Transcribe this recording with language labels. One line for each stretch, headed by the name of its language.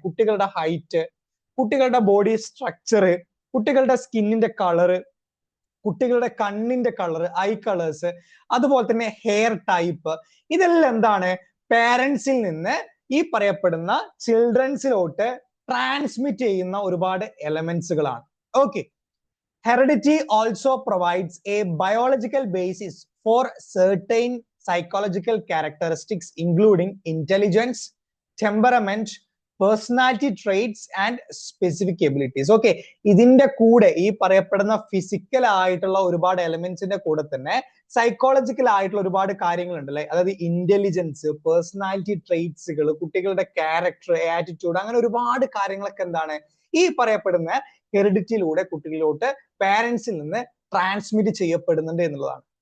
Malayalam: കുട്ടികളുടെ ഹൈറ്റ്, കുട്ടികളുടെ body structure, കുട്ടികളുടെ സ്കിന്നിന്റെ കളറ്, കുട്ടികളുടെ കണ്ണിന്റെ കളർ, ഐ കളേഴ്സ്, അതുപോലെ തന്നെ ഹെയർ ടൈപ്പ്, ഇതെല്ലാം എന്താണ്, പാരന്റ്സിൽ നിന്ന് ഈ പറയപ്പെടുന്ന ചിൽഡ്രൻസിലോട്ട് ട്രാൻസ്മിറ്റ് ചെയ്യുന്ന ഒരുപാട് എലമെന്റ്സുകളാണ്.
English: Okay, heredity also provides a biological basis for certain psychological characteristics including intelligence, temperament, personality traits and specific abilities.
Malayalam: Okay, ഇതിന്റെ കൂടെ ഈ പറയപ്പെടുന്ന ഫിസിക്കൽ ആയിട്ടുള്ള ഒരുപാട് എലമെന്റ്സിന്റെ കൂടെ തന്നെ സൈക്കോളജിക്കൽ ആയിട്ടുള്ള ഒരുപാട് കാര്യങ്ങളുണ്ട്, അല്ലെ? അതായത് ഇന്റലിജൻസ്, പേഴ്സണാലിറ്റി ട്രെയ്റ്റ്സുകൾ, കുട്ടികളുടെ ക്യാരക്ടർ, ആറ്റിറ്റ്യൂഡ്, അങ്ങനെ ഒരുപാട് കാര്യങ്ങളൊക്കെ എന്താണ് ഈ പറയപ്പെടുന്ന ഹെറിഡിറ്റിയിലൂടെ കുട്ടികളിലോട്ട് പാരന്റ്സിൽ നിന്ന് ട്രാൻസ്മിറ്റ് ചെയ്യപ്പെടുന്നുണ്ട് എന്നുള്ളതാണ്.